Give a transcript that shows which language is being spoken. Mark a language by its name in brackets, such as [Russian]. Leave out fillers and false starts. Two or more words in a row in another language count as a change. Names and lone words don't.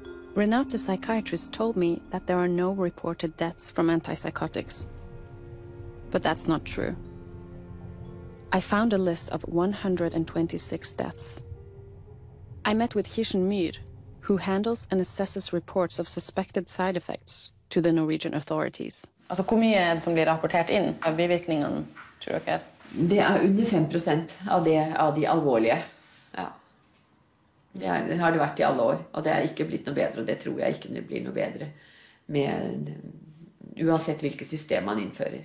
[English] Renate, psychiatrist, told me that there are no reported deaths from antipsychotics. But that's not true. I found a list of 126 deaths. I met with Kirsten Myhr, who handles and assesses reports of suspected side effects to the Norwegian authorities. [Norwegian] Altså, hvor mye er det som blir rapportert inn av bivirkningene, tror dere? Det er under 5% av de alvorlige. Ja. Det har det vært i alle år, og det er ikke blitt noe bedre, og det tror jeg ikke det blir noe bedre uansett hvilket system man innfører.